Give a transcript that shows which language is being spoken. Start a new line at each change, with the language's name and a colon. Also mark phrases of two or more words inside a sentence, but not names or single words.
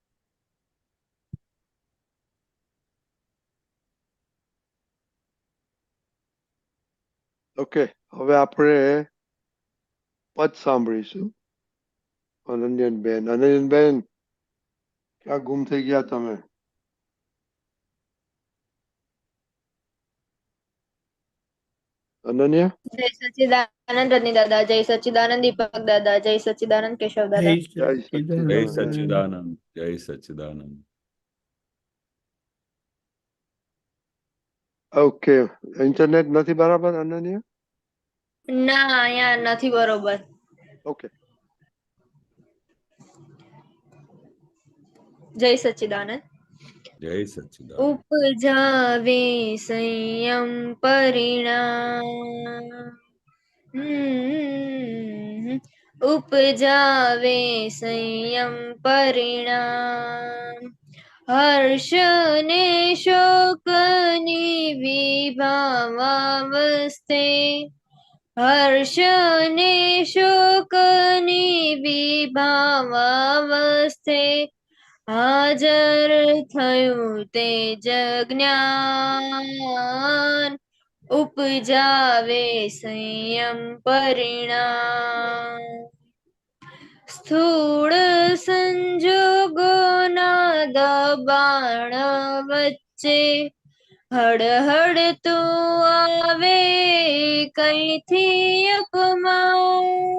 Gujarati: ઓકે, હવે આપણે પદ સાંભળીશું. અનન્યનબેન ક્યાં ગુમ થઈ ગયા તમે? અનન્ય, जय सच्चिदानंद रजनी दादा, जय सच्चिदानंद दीपक दादा, जय सच्चिदानंद केशव दादा. जय જય जय सच्चिदानंद. सच्चिदानंद. जय सच्चिदानंद. ઓકે, ઇન્ટરનેટ નથી બરાબર અનન્ય? ના, અહીંયા નથી બરોબર. ઓકે, जय सच्चिदानंद. जय सच्चिदानंद. ઉપજાવે સંયમ પરિણામ. ઉપજાવે સંયમ પરિણામ. હર્ષ ને શોક ની વિભાવાવસ્થે. હર્ષ ને શોક ની વિભાવાવસ્થે. हाजर थયું તેજ જ્ઞાન. ઉપજાવે સંયમ પરિણામ. સ્થૂળ સંજોગોના દબાણ વચ્ચે હળહળતું આવે કઈથી અપમાન.